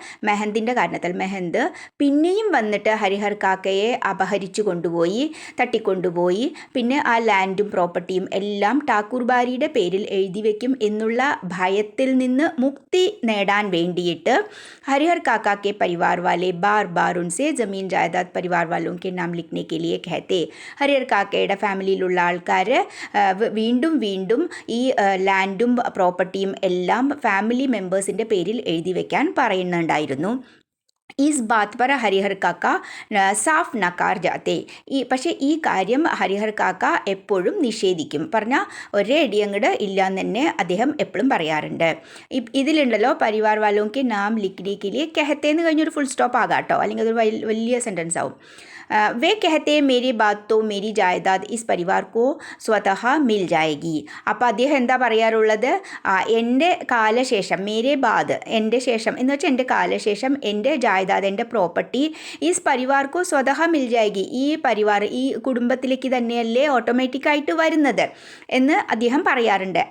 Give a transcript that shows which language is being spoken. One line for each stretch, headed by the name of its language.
Malayalam: മെഹന്തിൻ്റെ കാരണത്താൽ മെഹന്ത് പിന്നെയും വന്നിട്ട് ഹരിഹർ കാക്കയെ അപഹരിച്ചു കൊണ്ടുപോയി, തട്ടിക്കൊണ്ടുപോയി, പിന്നെ ആ ലാൻഡും പ്രോപ്പർട്ടിയും എല്ലാം ഠാക്കൂർബാരിയുടെ പേരിൽ എഴുതി വയ്ക്കും എന്നുള്ള ഭയത്തിൽ നിന്ന് മുക്തി നേടാൻ വേണ്ടിയിട്ട് ഹരിഹർ കാക്ക
Hindi: के परिवार वाले बार बार उनसे ज़मीन जायदाद परिवार वालों के नाम लिखने के लिए कहते.
Malayalam: ഹരിഹർ കാക്കയുടെ ഫാമിലിയിലുള്ള ആൾക്കാർ വീണ്ടും ഈ ലാൻഡും പ്രോപ്പർട്ടിയും എല്ലാം ഫാമിലി മെമ്പേഴ്സിൻ്റെ പേരിൽ എഴുതി വയ്ക്കാൻ പറയുന്നുണ്ടായിരുന്നു.
Hindi: ഈസ് ബാത് പർ ഹരിഹർ കാക്ക സാഫ് നക്കാർ ജാത്തെ.
Malayalam: പക്ഷേ ഈ കാര്യം ഹരിഹർ കാക്ക എപ്പോഴും നിഷേധിക്കും. പറഞ്ഞാൽ ഒരേ അടിയങ്ങട് ഇല്ല എന്ന് തന്നെ അദ്ദേഹം എപ്പോഴും പറയാറുണ്ട്. ഇതിലുണ്ടല്ലോ
Hindi: പരിവാർ വാലോക്ക് നാം ലിഖ്നേക്ക്
Malayalam: കഹത്തേന്ന് കഴിഞ്ഞൊരു ഫുൾ സ്റ്റോപ്പ് ആകാം കേട്ടോ, അല്ലെങ്കിൽ അതൊരു വലിയ സെൻറ്റൻസ് ആവും.
Hindi: वे कहते हैं मेरी बात तो मेरी जायदाद इस परिवार को स्वतः मिल जाएगी.
Malayalam: അപ്പോൾ അദ്ദേഹം എന്താ പറയാറുള്ളത്, എൻ്റെ കാലശേഷം മേരെ ബാദ് എൻ്റെ ശേഷം എന്ന് വെച്ചാൽ എൻ്റെ കാലശേഷം എൻ്റെ ജായദാദ് എൻ്റെ പ്രോപ്പർട്ടി
Hindi: ഈസ് പരിവാർക്കോ സ്വതഹ മിൽ ജായകി,
Malayalam: ഈ പരിവാർ ഈ കുടുംബത്തിലേക്ക് തന്നെയല്ലേ ഓട്ടോമാറ്റിക്കായിട്ട് വരുന്നത് എന്ന് അദ്ദേഹം പറയാറുണ്ട്.